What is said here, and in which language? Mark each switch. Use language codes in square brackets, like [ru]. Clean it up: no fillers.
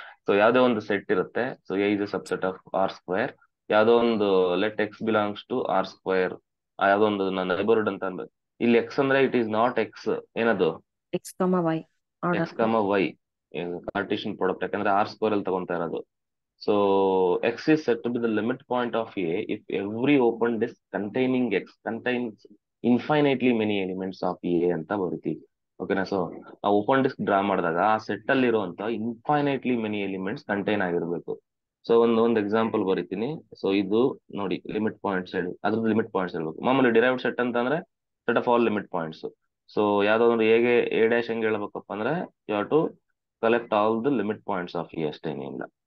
[kn] So ಯಾವ್ದೋ ಒಂದು set ಇರುತ್ತೆ. [en] So A is subset of R square. [kn] ಯಾವ್ದೋ ಒಂದು [en] let x belongs to R square, [kn] ಯಾವ್ದೋ ಒಂದು ನೈಬರ್ಹುಡ್ ಅಂತ ಅನ್ಬೇಕು. ಇಲ್ಲಿ ಎಕ್ಸ್ ಅಂದ್ರೆ [en] it is not x, [kn] ಏನದು [en] x comma y [kn] ಎಕ್ಸ್ ಕಮ ವೈ, ಕಾರ್ಟಿಷಿಯನ್ ಪ್ರಾಡಕ್ಟ್, ಯಾಕಂದ್ರೆ ಆರ್ ಸ್ಕ್ವೇರ್ ಅಲ್ಲಿ ತಗೊಂತಾ ಇರೋದು. [en] So x is said to be the limit point of A if every open disk containing x contains infinitely many elements of A [kn] ಅಂತ ಬರೀತೀವಿ, ಓಕೆನಾ? So ಆ open disc draw ಮಾಡಿದಾಗ ಆ set ಅಲ್ಲಿ ಇರುವಂತ ಇನ್ಫೈನೈಟ್ಲಿ ಮೆನಿ ಎಲಿಮೆಂಟ್ಸ್ ಕಂಟೈನ್ ಆಗಿರ್ಬೇಕು. So ಒಂದು example ಬರೀತೀನಿ. ಸೊ ಇದು ನೋಡಿ, ಲಿಮಿಟ್ ಪಾಯಿಂಟ್ಸ್ ಹೇಳಿ, ಅದ್ರದ್ದು ಲಿಮಿಟ್ ಪಾಯಿಂಟ್ಸ್ ಹೇಳ್ಬೇಕು. ಮಾಮೂಲಿ ಡಿರೈವ್ಡ್ ಸೆಟ್ ಅಂತ ಅಂದ್ರೆ set of all limit points. So ಯಾವ್ದೋ ಒಂದು ಹೇಗೆ ಎ ಡ್ಯಾಶ್ ಹೆಂಗೆ ಹೇಳ್ಬೇಕಪ್ಪ ಅಂದ್ರೆ, [en] you have to collect all the limit points of A, [kn] ಅಷ್ಟೇನಿಲ್ಲ.